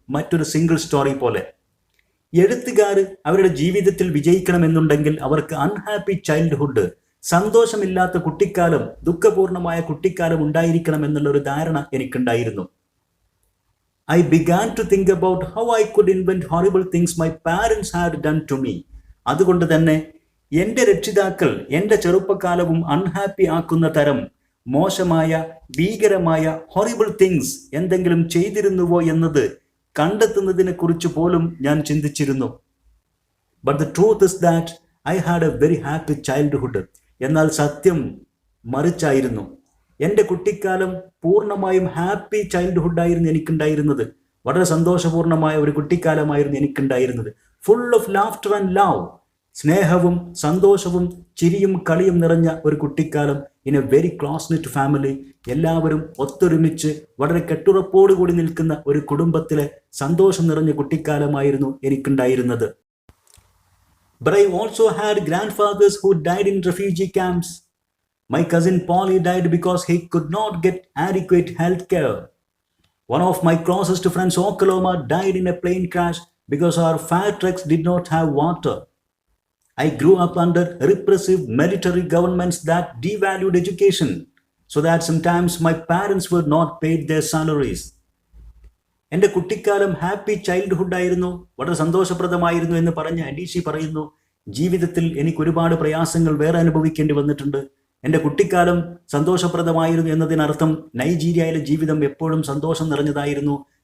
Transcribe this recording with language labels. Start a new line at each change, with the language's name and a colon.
Malayalam: മറ്റൊരു single story പോലെ എഴുത്തുകാർ അവരുടെ ജീവിതത്തിൽ വിജയിക്കണമെന്നുണ്ടെങ്കിൽ അവർക്ക് അൺഹാപ്പി ചൈൽഡ്ഹുഡ്, സന്തോഷമില്ലാത്ത കുട്ടിക്കാലം, ദുഃഖപൂർണമായ കുട്ടിക്കാലം ഉണ്ടായിരിക്കണം എന്നുള്ള ഒരു ധാരണ എനിക്കുണ്ടായിരുന്നു.
English: I began to think about how I could invent horrible things my parents had done to me.
Malayalam: അതുകൊണ്ട് തന്നെ എൻ്റെ രക്ഷിതാക്കൾ എൻ്റെ ചെറുപ്പകാലവും അൺഹാപ്പി ആക്കുന്ന തരം മോശമായ, ഭീകരമായ ഹൊറിബിൾ തിങ്സ് എന്തെങ്കിലും ചെയ്തിരുന്നുവോ എന്നത് കണ്ടെത്തുന്നതിനെ കുറിച്ച് പോലും ഞാൻ ചിന്തിച്ചിരുന്നു.
English: But the truth is that I had a very happy childhood.
Malayalam: എന്നാൽ സത്യം മറിച്ചായിരുന്നു. എൻ്റെ കുട്ടിക്കാലം പൂർണ്ണമായും ഹാപ്പി ചൈൽഡ്ഹുഡായിരുന്നു എനിക്കുണ്ടായിരുന്നത്. വളരെ സന്തോഷപൂർണമായ ഒരു കുട്ടിക്കാലമായിരുന്നു എനിക്കുണ്ടായിരുന്നത്.
English: Full of laughter and love.
Malayalam: സ്നേഹവും സന്തോഷവും ചിരിയും കളിയും നിറഞ്ഞ ഒരു കുട്ടിക്കാലം.
English: In a very close knit family.
Malayalam: എല്ലാവരും ഒത്തൊരുമിച്ച് വളരെ കെട്ടുറപ്പോടുകൂടി നിൽക്കുന്ന ഒരു കുടുംബത്തിലെ സന്തോഷം നിറഞ്ഞ കുട്ടിക്കാലമായിരുന്നു എനിക്കുണ്ടായിരുന്നത്.
English: But I also had grandfathers who died in refugee camps. My cousin Polly died because he could not get adequate health care. One of my closest friends, Oklahoma, died in a plane crash because our fire trucks did not have water. I grew up under repressive military governments that devalued education, so that sometimes my parents were not paid their salaries.
Malayalam: എൻ്റെ കുട്ടിക്കാലം happy childhood ആയിരുന്നു, വളരെ സന്തോഷപ്രദമായിരുന്നു എന്ന് പറഞ്ഞ അഡീഷി പറയുന്നു, ജീവിതത്തിൽ എനിക്ക് ഒരുപാട് പ്രയാസങ്ങൾ വേറെ അനുഭവിക്കേണ്ടി വന്നിട്ടുണ്ട്. എൻ്റെ കുട്ടിക്കാലം സന്തോഷപ്രദമായിരുന്നു എന്നതിനർത്ഥം നൈജീരിയയിലെ ജീവിതം എപ്പോഴും സന്തോഷം നിറഞ്ഞതായിരുന്നു,